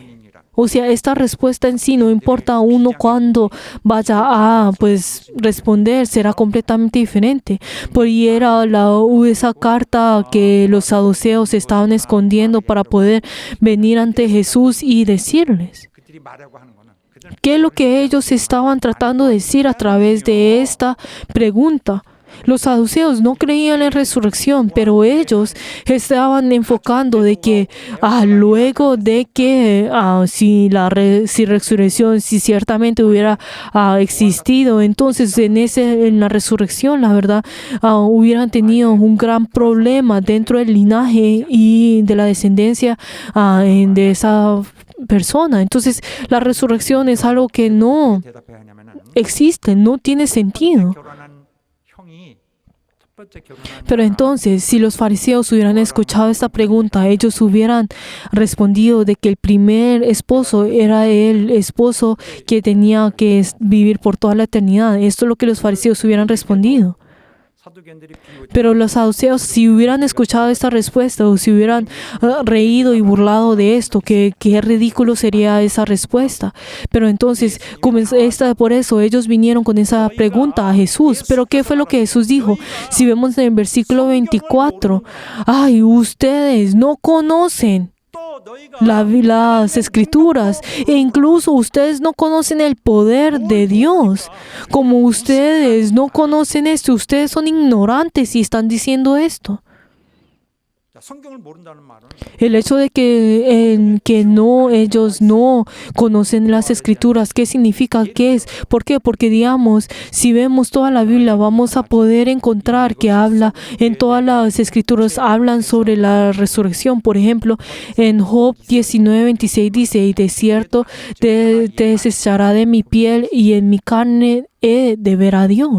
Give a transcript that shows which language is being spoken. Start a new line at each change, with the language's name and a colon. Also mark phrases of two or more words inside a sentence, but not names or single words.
Spanish: O sea, esta respuesta en sí no importa a uno cuando vaya a pues responder, será completamente diferente. Por ahí era esa carta que los saduceos estaban escondiendo para poder venir ante Jesús y decirles.
Korean: 그들이 말하고 하는 거는 그들
Spanish: ¿Qué es lo que ellos estaban tratando de decir a través de esta pregunta? Los saduceos no creían en resurrección, pero ellos estaban enfocando de que luego de que si resurrección, si ciertamente hubiera existido, entonces en la resurrección, la verdad, hubieran tenido un gran problema dentro del linaje y de la descendencia de esa persona. Entonces, la resurrección es algo que no
Korean: 대답해야 하냐면은
Spanish: existe, no tiene sentido.
Korean: 결혼한 형이 첫 번째 결혼한
Spanish: Pero entonces, si los fariseos hubieran escuchado esta pregunta, ellos hubieran respondido de que el primer esposo era el esposo que tenía que vivir por toda la eternidad. Esto es lo que los fariseos hubieran respondido.
Korean: 사두개인들이 비웃
Spanish: Pero los saduceos, si hubieran escuchado esta respuesta o si hubieran reído y burlado de esto, qué ridículo sería esa respuesta. Pero entonces, por eso ellos vinieron con esa pregunta a Jesús. Pero ¿qué fue lo que Jesús dijo? Si vemos en el versículo 24, ¡ay, ustedes no conocen las escrituras, e incluso ustedes no conocen el poder de Dios? Como ustedes no conocen esto, ustedes son ignorantes y están diciendo esto.
Korean: 자, 성경을 모른다는 말은
Spanish: El hecho de que ellos no conocen las escrituras, ¿qué significa? ¿Qué es? ¿Por qué? Porque digamos, si vemos toda la Biblia, vamos a poder encontrar que en todas las escrituras hablan sobre la resurrección. Por ejemplo, en Job 19:26 dice, y de cierto te desechará de mi piel y en mi carne he de ver a Dios.